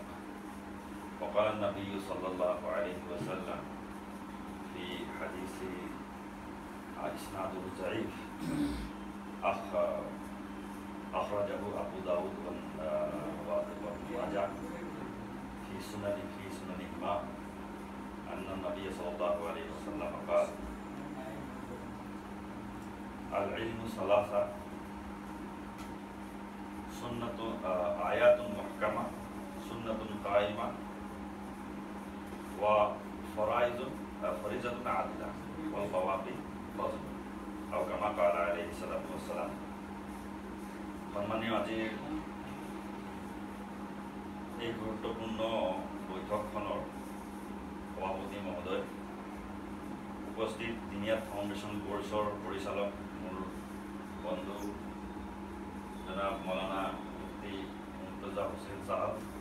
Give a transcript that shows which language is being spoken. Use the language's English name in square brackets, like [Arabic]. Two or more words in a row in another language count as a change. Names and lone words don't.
[Arabic] وقال النبي صلى الله عليه وسلم في حديث إسناده ضعيف أخرجه أبو داود وابن ماجه في سننهما أن النبي صلى الله عليه وسلم قال العلم ثلاثة سنة آيات محكمة سنة قائمة وفريضة عادلة والبواقي فضل أو كما قال عليه الصلاة والسلام. [Assamese] সম্মানীয় আজিৰ এই গুৰুত্বপূৰ্ণ বৈঠকখনৰ সভাপতি মহোদয়, উপস্থিত দিনিয়াত ফাউণ্ডেশ্যন কোৰ্ছৰ পৰিচালক মোৰ বন্ধু জনাব মৌলানা মুফতি মুৰ্তজা হুছেইন সাহেব,